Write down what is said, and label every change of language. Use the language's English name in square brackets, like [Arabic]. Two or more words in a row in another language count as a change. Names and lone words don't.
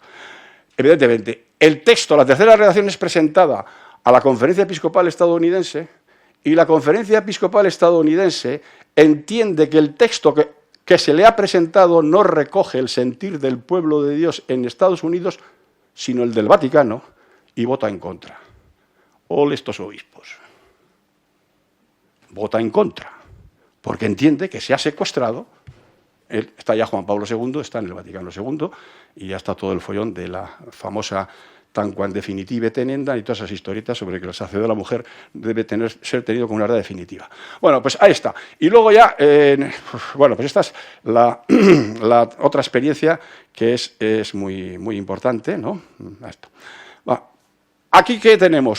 [Spanish] Evidentemente, el texto, la tercera redacción es presentada a la Conferencia Episcopal Estadounidense y la Conferencia Episcopal Estadounidense entiende que el texto que se le ha presentado no recoge el sentir del pueblo de Dios en Estados Unidos, sino el del Vaticano, y vota en contra. Ole estos obispos. Vota en contra, porque entiende que se ha secuestrado. Está ya Juan Pablo II, está en el Vaticano II, y ya está todo el follón de la famosa [Latin] tanquam definitive tenenda [Spanish] y todas esas historietas sobre que el sacerdocio de la mujer debe ser tenido como una verdad definitiva. Bueno, pues ahí está. Y luego ya, bueno, pues esta es la otra experiencia que es muy importante, ¿no? Esto. Aquí, ¿qué tenemos?